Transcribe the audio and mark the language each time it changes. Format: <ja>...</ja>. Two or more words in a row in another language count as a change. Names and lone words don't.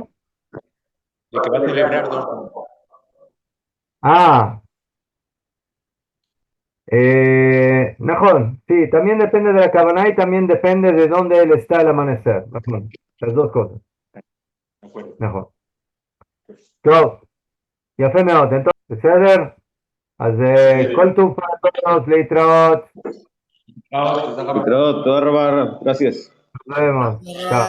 <es>De que va a celebrar 2 días. Ah, Najón, sí, también depende de la cabana y también depende de dónde él está al amanecer. Najón, las dos cosas. De acuerdo. Najón.</es> <he>טוב, יפה מאוד, בסדר? אז כל טוב פעם, להתראות.</he> <es>Pero, todo, Rabar, gracias. Nos vemos. Chao.</es>